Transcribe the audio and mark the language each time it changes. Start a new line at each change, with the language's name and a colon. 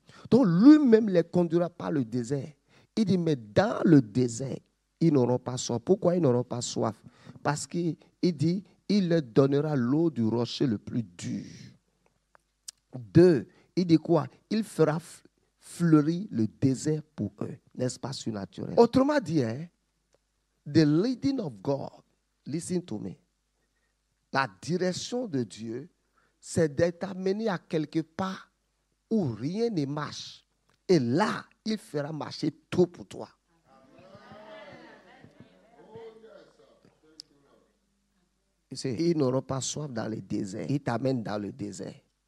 French: Donc lui-même les conduira par le désert. Il dit, mais dans le désert, ils n'auront pas soif. Pourquoi ils n'auront pas soif? Parce qu'il dit, il leur donnera l'eau du rocher le plus dur. 2, il dit quoi? Il fera fleurir le désert pour eux. N'est-ce pas surnaturel? Autrement dit,
English: the leading of God, listen to me.
French: La direction de Dieu, c'est d'être amené à quelque part où rien ne marche. Et là, il fera marcher tout pour toi. Ils n'auront pas soif dans le désert. Ils t'amènent dans le désert.